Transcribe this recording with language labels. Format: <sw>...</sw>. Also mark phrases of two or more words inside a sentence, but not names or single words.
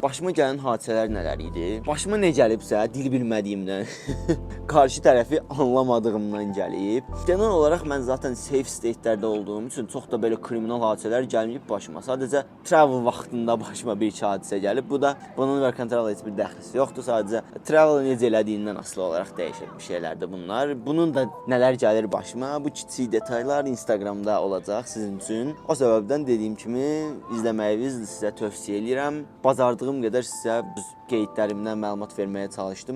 <az>Başıma gələn hadisələr nələr idi? Başıma nə gəlibsə, dil bilmədiyimdən, qarşı tərəfi anlamadığımdan gəlib. Genel olaraq mən zaten</az> <en>safe state-lərdə</en> <az>olduğum üçün çox da belə kriminal hadisələr gəlməyib başıma. Sadəcə travel vaxtında başıma bir iki hadisə gəlib. Bu da bunun</az> <en>work and travel</en> <az>heç bir dəxlisi yoxdur. Sadəcə travel necə elədiyindən asılı olaraq dəyişir bir şeylərdir bunlar. Bunun da nələr gəlir başıma, bu kiçik detallar Instagramda olacaq sizin üçün. O səbəbdən dediyim kimi izləməyinizi sizə tövsiyə edirəm. Bacardığım qədər sizə bu qeydlərimdən məlumat verməyə çalışdım.</az>